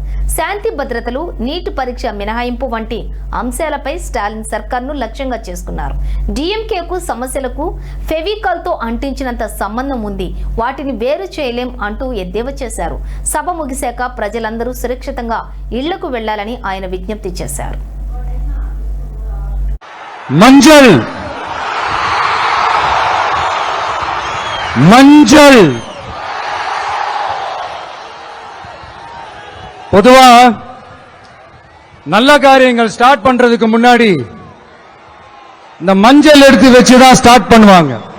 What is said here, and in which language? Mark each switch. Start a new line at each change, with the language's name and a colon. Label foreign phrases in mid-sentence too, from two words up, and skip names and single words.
Telugu: శాంతి భద్రతలు, నీటి పరీక్ష మినహాయింపు వంటి అంశాలపై స్టాలిన్ సర్కార్ను లక్ష్యంగా చేసుకున్నారు. డీఎంకేకు సమస్యలకు ఫెవికాల్తో అంటించినంత సంబంధం ఉంది, వాటిని వేరు చేయలేం అంటూ ఎద్దేవా చేశారు. సభ ముగిశాక ప్రజలందరూ సురక్షితంగా ఇళ్లకు వెళ్లాలని ఆయన విజ్ఞప్తి చేశారు.
Tamil: மஞ்சள் மஞ்சள் பொதுவா நல்ல காரியங்கள் ஸ்டார்ட் பண்றதுக்கு முன்னாடி இந்த மஞ்சள் எடுத்து வச்சுதான் ஸ்டார்ட் பண்ணுவாங்க.